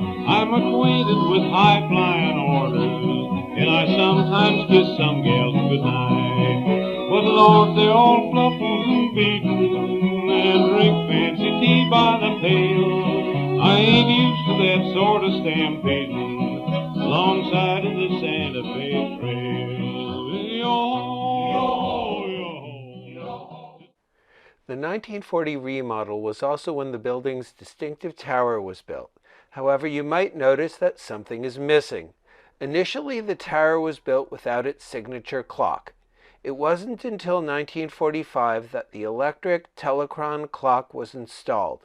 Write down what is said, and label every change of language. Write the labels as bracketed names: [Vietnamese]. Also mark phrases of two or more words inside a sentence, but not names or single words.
[English] I'm acquainted with high-flying orders, and I sometimes kiss some gals goodnight. But Lord, they're all fluffles and beaten, and drink fancy tea by the pail. I ain't used to that sort of stampeding alongside of the Santa Fe Trail. Yo-ho, yo-ho, yo-ho. The 1940 remodel was also when the building's distinctive tower was built. However, you might notice that something is missing. Initially, the tower was built without its signature clock. It wasn't until 1945 that the electric telechron clock was installed.